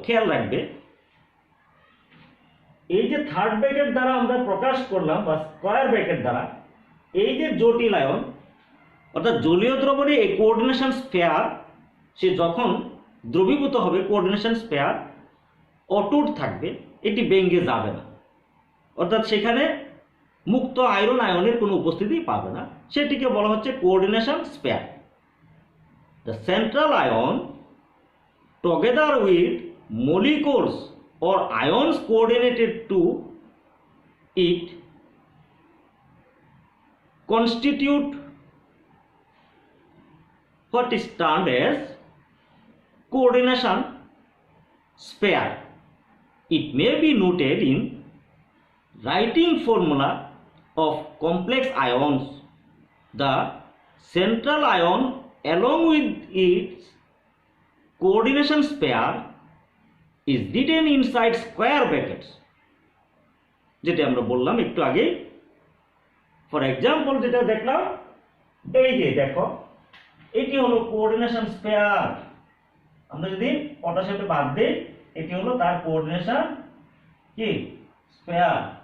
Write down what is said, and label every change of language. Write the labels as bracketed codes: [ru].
[bn] খেয়াল রাখবে, এই যে থার্ড ব্র্যাকেট দ্বারা আমরা প্রকাশ করলাম বা স্কয়ার ব্র্যাকেট দ্বারা, এই যে জটিল আয়ন অর্থাৎ জলীয় দ্রবণে এই কোঅর্ডিনেশন স্পেয়ার সে যখন দ্রবীভূত হবে, কোঅর্ডিনেশন স্পেয়ার অটুট থাকবে, এটি ভেঙে যাবে না, অর্থাৎ সেখানে মুক্ত আয়রন আয়নের কোনো উপস্থিতি পাবে না, সেটিকে বলা হচ্ছে coordination spare. [en] The central ion together with molecules or ions coordinated to it constitute what is termed as coordination sphere. It may be noted in writing formula of complex ions, the central ion along with its coordination pair is written inside square brackets, [bn] যেটা আমরা বললাম একটু আগে। For example যেটা দেখলাম, এই যে দেখো এটি হলো কোঅর্ডিনেশন পেয়ার। আমরা যদি পটাশিয়ামটা বাদ দিই, এটি হলো তার কোঅর্ডিনেশন কি পেয়ার।